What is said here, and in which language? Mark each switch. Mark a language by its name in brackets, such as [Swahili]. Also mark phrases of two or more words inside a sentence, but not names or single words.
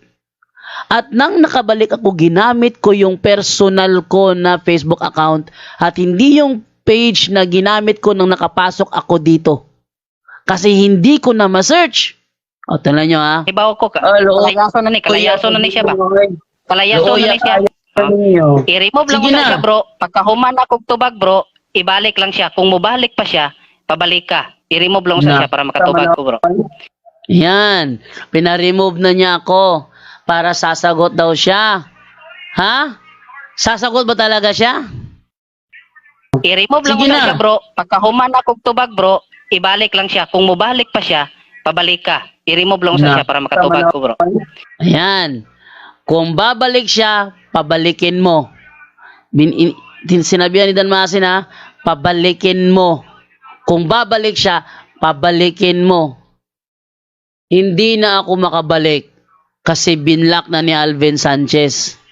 [Filipino] At nang nakabalik ako, ginamit ko yung personal ko na Facebook account at hindi yung page na ginamit ko nang nakapasok ako dito. Kasi hindi ko na ma-search. O, tala nyo ha. [Cebuano] Ibaw ko ka. Kalayaso na ni siya ba? Kalayaso na ni siya. I-remove lang ko na siya, bro. Pagkahuman ako tubag, bro, ibalik lang siya. Kung mubalik pa siya, pabalik ka. I-remove lang sa siya para makatubag ko, bro. [Filipino] Yan. Pina-remove na niya ako para sasagot daw siya. Ha? Sasagot ba talaga siya? [Cebuano] I-remove lang ko na siya, bro. Pagkahuman ako tubag, bro, ibalik lang siya. Kung mubalik pa siya, pabalik ka. I-remove lang sa siya para makatubag ko, bro. [Filipino] Ayan. Kung babalik siya, pabalikin mo. Sinabihan ni Dan Maasin ha, pabalikin mo. Kung babalik siya, pabalikin mo. Hindi na ako makabalik kasi binlock na ni Alvin Sanchez.